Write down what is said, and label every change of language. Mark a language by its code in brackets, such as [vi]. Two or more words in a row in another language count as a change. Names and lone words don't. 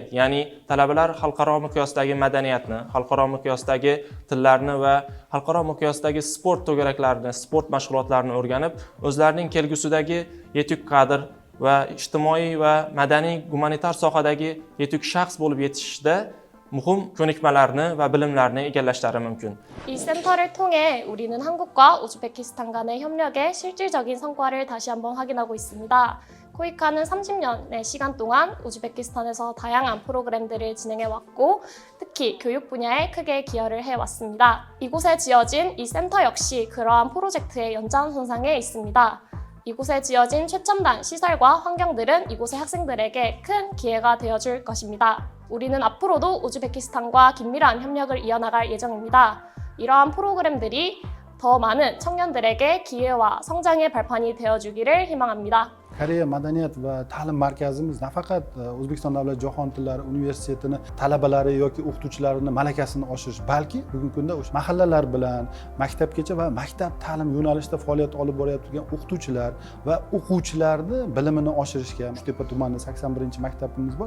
[uz] Ya'ni talabalar xalqaro miqyosdagi madaniyatni, xalqaro miqyosdagi tillarni va xalqaro miqyosdagi sport to'garaklarini, sport mashg'ulotlarini o'rganib, o'zlarining kelgusidagi yetuk kadr va ijtimoiy va madaniy gumanitar sohadagi yetuk shaxs bo'lib yetishishda muhim ko'nikmalarni va bilimlarni egallashlari mumkin. [ko] 이 센터를 통해 우리는 한국과 우즈베키스탄 간의 협력의 실질적인 성과를 다시 한번 확인하고 있습니다. 코이카는 30년의 시간 동안 우즈베키스탄에서 다양한 프로그램들을 진행해왔고 특히 교육 분야에 크게 기여를 해왔습니다. 이곳에 지어진 이 센터 역시 그러한 프로젝트의 연장선상에 있습니다. 이곳에 지어진 최첨단 시설과 환경들은 이곳의 학생들에게 큰 기회가 되어줄 것입니다. 우리는 앞으로도 우즈베키스탄과 긴밀한 협력을 이어나갈 예정입니다. 이러한 프로그램들이 더 많은 청년들에게 기회와 성장의 발판이 되어주기를 희망합니다. [uz] Koreya madaniyat va ta'lim markazimiz nafaqat O'zbekiston davlat jahon tillari universitetini talabalari yoki o'qituvchilarini malakasini oshirish, balki bugungi kunda o'sha mahallalar bilan maktabgacha va maktab ta'lim yo'nalishida faoliyat olib borayotgan o'qituvchilar va o'quvchilarni bilimini oshirishga Uchtepa tumanida 81-maktabimiz bor.